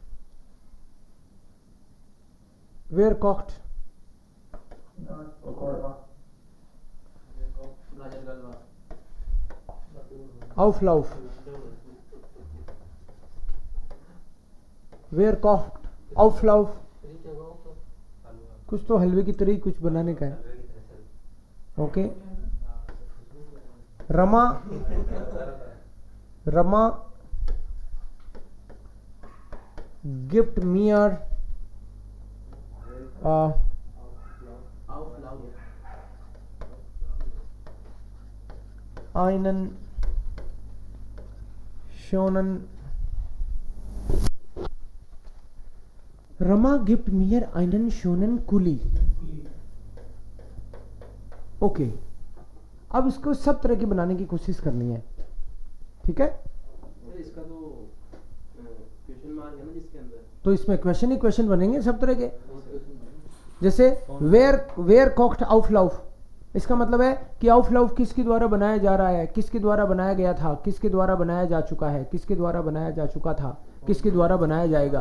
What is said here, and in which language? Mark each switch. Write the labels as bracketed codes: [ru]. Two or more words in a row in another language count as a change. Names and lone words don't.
[de] Auflauf, wer kocht Auflauf, [hi] कुछ तो हलवे की तरह ही कुछ बनाने का है। [de] ओके, Rama gibt mir einen schönen Rama gibt mir einen schönen Kuli। [hi] ओके, अब इसको सब तरह के बनाने की कोशिश करनी है, ठीक है? इसका तो [en] question mark [hi] है ना जिसके अंदर, तो इसमें क्वेश्चन ही क्वेश्चन बनेंगे सब तरह के। जैसे [de] wer kocht Auflauf, [hi] इसका मतलब है कि आउफलाउफ किसके द्वारा बनाया जा रहा है, किसके द्वारा बनाया गया था, किसके द्वारा बनाया जा चुका है, किसके द्वारा बनाया जा चुका था, किसके द्वारा बनाया जाएगा।